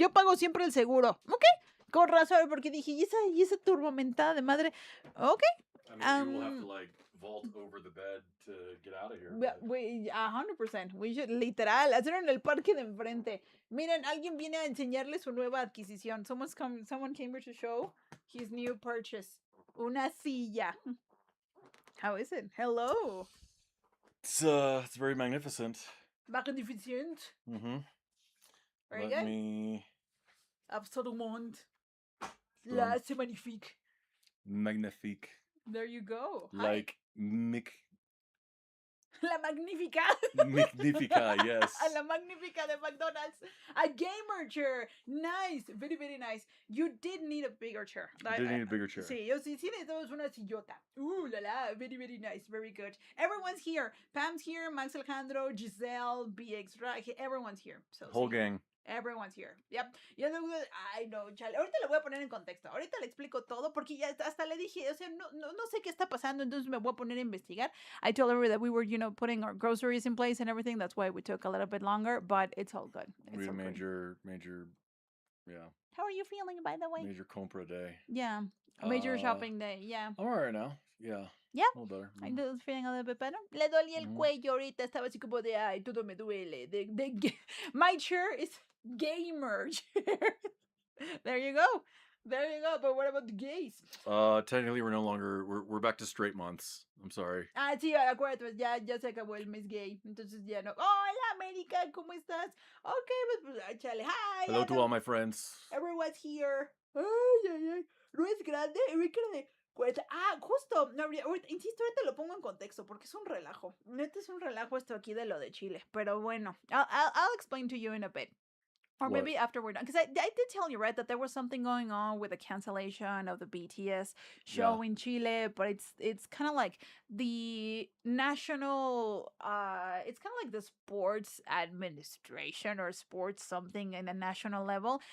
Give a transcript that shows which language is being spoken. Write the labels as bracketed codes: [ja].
[es] Yo pago siempre el seguro. Ok. Con razón, porque dije, ¿y esa turbomentada de madre? [en] Ok. I mean, you will have to like vault over the bed to get out of here. 100%. We should, literal, [es] hacerlo en el parque de enfrente. Miren, alguien viene a enseñarle su nueva adquisición. [en] Someone came here to show his new purchase. [es] Una silla. [en] How is it? Hello. It's very magnificent. Magnificent. Mm-hmm. Very Let good. me... [fr] Absolument. La c'est magnifique. Magnifique. [en] There you go. Like Mick. [es] La Magnífica. Magnifica, yes. La Magnífica de McDonald's. [en] A gamer chair. Nice. Very, very nice. You did need a bigger chair. I did need a bigger chair. [es] Sí, yo sí necesitamos una sillota. [en] La la. Very, very nice. Very good. Everyone's here. Pam's here. Max Alejandro, Giselle, BX, everyone's here. So, Whole [es] sí. [en] gang. Everyone's here. Yep. [es] Ay, no, chale. Ahorita le voy a poner en contexto. Ahorita le explico todo porque ya hasta le dije, o sea, no sé qué está pasando, entonces me voy a poner a investigar. [en] I told her that we were, putting our groceries in place and everything. That's why we took a little bit longer, but it's all good. We had a major, yeah. How are you feeling, by the way? Major compra day. Yeah. Major shopping day, yeah. I'm all right now. Yeah. Yeah. A little better. I'm feeling a little bit better. [es] Le dolía el cuello ahorita. Estaba así como de, ay, todo me duele. [en] My chair is gamer chair. There you go. There you go. But what about the gays? Technically, we're no longer, we're back to straight months. I'm sorry. [es] Ah, sí, acuérdate, ya se acabó el mes gay. Entonces ya no. Hola, América, ¿cómo estás? Okay, pues, échale. [en] Hi. Hello to all my friends. Everyone's here. [es] Ay. No es grande. Justo. No, insisto, ahorita lo pongo en contexto porque es un relajo. Neta es un relajo esto aquí de lo de Chile. Pero bueno, [en] I'll explain to you in a bit. Or What? maybe after we're done. Because I did tell you, right, that there was something going on with the cancellation of the BTS show in Chile, but it's kind of like the national, it's kind of like the sports administration or sports something in a national level.